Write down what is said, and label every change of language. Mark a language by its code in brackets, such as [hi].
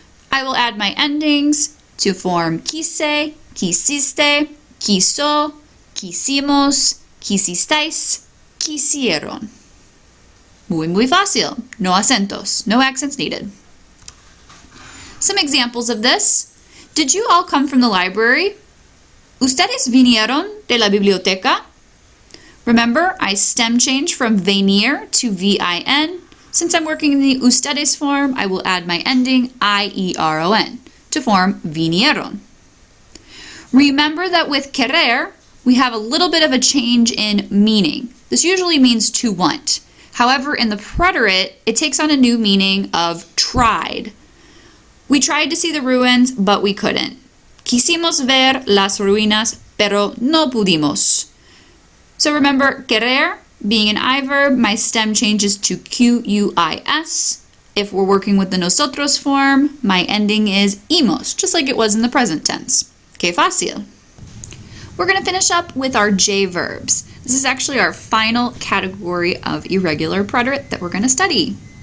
[en] I will add my endings to form quise, quisiste, quiso, quisimos, quisistais, quisieron. [es] Muy fácil. No acentos. [en] No accents needed. Some examples of this. Did you all come from the library? [es] ¿Ustedes vinieron de la biblioteca? [en] Remember, I stem change from venir to VIN. Since I'm working in the ustedes form, I will add my ending IERON to form vinieron. Remember that with querer, we have a little bit of a change in meaning. This usually means to want. However, in the preterite, it takes on a new meaning of tried. We tried to see the ruins, but we couldn't. [es] Quisimos ver las ruinas, pero no pudimos. [en] So remember, [es] querer [en] Being an I verb, my stem changes to QUIS. If we're working with the nosotros form, my ending is imos, just like it was in the present tense. [es] Que fácil. [en] We're going to finish up with our J verbs. This is actually our final category of irregular preterite that we're going to study.